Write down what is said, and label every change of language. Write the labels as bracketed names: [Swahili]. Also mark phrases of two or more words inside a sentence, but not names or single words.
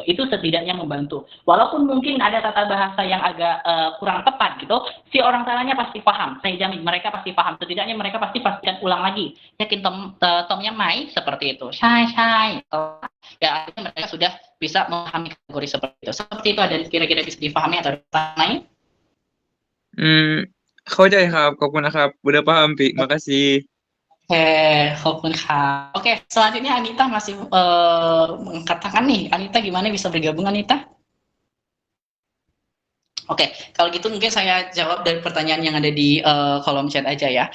[Indonesian] Itu setidaknya membantu. Walaupun mungkin ada tata bahasa yang agak kurang tepat gitu, si orang Thailandnya pasti paham. Saya jamin mereka pasti paham. Setidaknya mereka pasti pastikan ulang lagi. Yakin [Thai] tomnya mai [Indonesian] seperti itu. Syai. Ya, artinya mereka sudah bisa memahami kategori seperti itu. Seperti itu ada kira-kira bisa dipahami atau lain? [Thai] เข้าใจครับ ขอบคุณนะครับ [Indonesian] udah paham, Pi. Makasih. Oke, Oke, selanjutnya Anita masih mengatakan nih. Anita gimana bisa bergabung, Anita? Oke, kalau gitu mungkin saya jawab dari pertanyaan yang ada di kolom chat aja ya.